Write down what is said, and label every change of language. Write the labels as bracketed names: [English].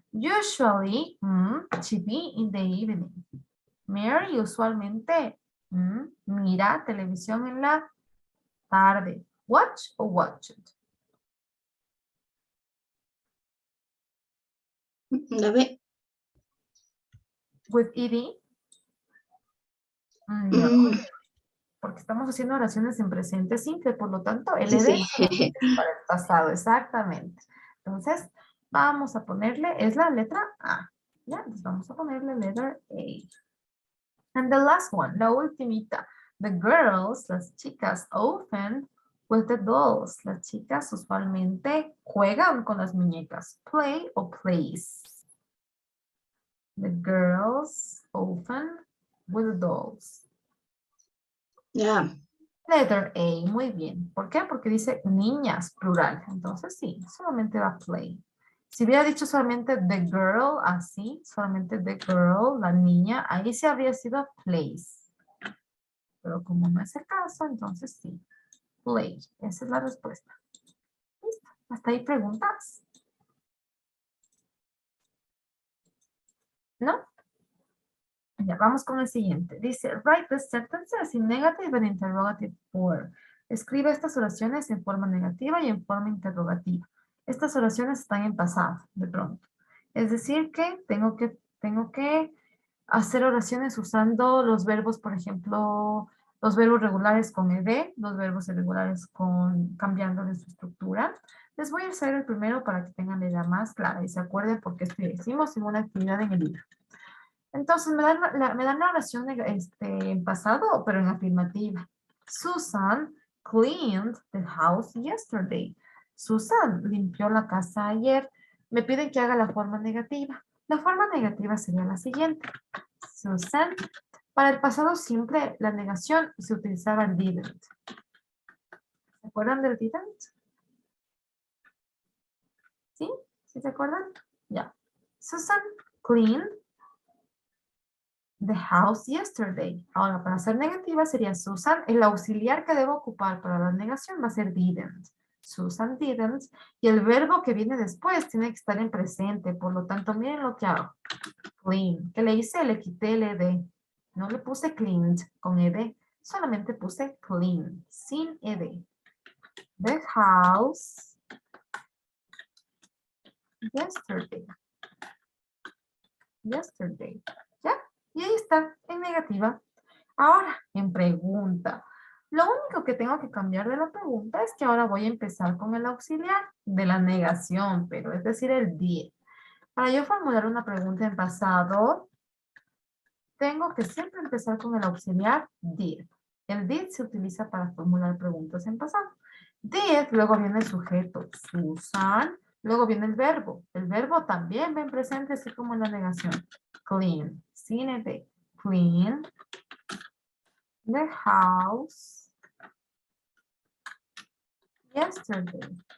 [English] Usually, TV in the evening. [Spanish] Mary usualmente mira televisión en la tarde. [English] Watch o watched. [Spanish] la B. [English] With ed? No. Mm, [Spanish] porque estamos haciendo oraciones en presente simple, por lo tanto, el Sí, [English] ED [Spanish] sí. es para el pasado, exactamente. Entonces, vamos a ponerle, es la letra A. ¿Ya? Entonces vamos a ponerle [English] letter A. And the last one, [Spanish] la ultimita. [English] The girls, [Spanish] las chicas, [English] often with the dolls. [Spanish] Las chicas usualmente juegan con las muñecas. [English] Play o plays. The girls often with the dolls. [Spanish] Ya. [English] Letter A, [Spanish] muy bien. ¿Por qué? Porque dice niñas, plural. Entonces sí, solamente va play. Si hubiera dicho solamente [English] the girl, [Spanish] así, solamente the girl, la niña, ahí sí habría sido plays. Pero como no es el caso, entonces sí, play. Esa es la respuesta. ¿Listo? ¿Hasta ahí preguntas? ¿No? Ya, vamos con el siguiente. Dice, [English] write the sentences in negative and interrogative form. [Spanish] Escribe estas oraciones en forma negativa y en forma interrogativa. Estas oraciones están en pasado, de pronto. Es decir, que tengo que hacer oraciones usando los verbos, por ejemplo, los verbos regulares con ed, los verbos irregulares cambiando de su estructura. Les voy a hacer el primero para que tengan la idea más clara y se acuerden por qué hicimos en una actividad en el libro. Entonces, me dan la oración en pasado, pero en afirmativa. [English] Susan cleaned the house yesterday. [Spanish] Susan limpió la casa ayer. Me piden que haga la forma negativa. La forma negativa sería la siguiente. Susan, para el pasado simple, la negación se utilizaba el didn't. ¿Se acuerdan del didn't? ¿Sí? ¿Sí se acuerdan? Ya. [English] Susan cleaned the house yesterday. [Spanish] Ahora, para ser negativa sería Susan. El auxiliar que debo ocupar para la negación va a ser didn't. [English] Susan didn't. [Spanish] Y el verbo que viene después tiene que estar en presente. Por lo tanto, miren lo que hago. Clean. ¿Qué le hice? Le quité el ed. No le puse cleaned con ed. Solamente puse clean. Sin ed. [English] The house yesterday. Yesterday. [Spanish] ¿Ya? Y ahí está, en negativa. Ahora, en pregunta. Lo único que tengo que cambiar de la pregunta es que ahora voy a empezar con el auxiliar de la negación, pero es decir, el did. Para yo formular una pregunta en pasado, tengo que siempre empezar con el auxiliar did. El did se utiliza para formular preguntas en pasado. Did, luego viene el sujeto, Susan, luego viene el verbo. El verbo también ven presente, así como en la negación. Clean, sin ed. [English] Clean the house yesterday.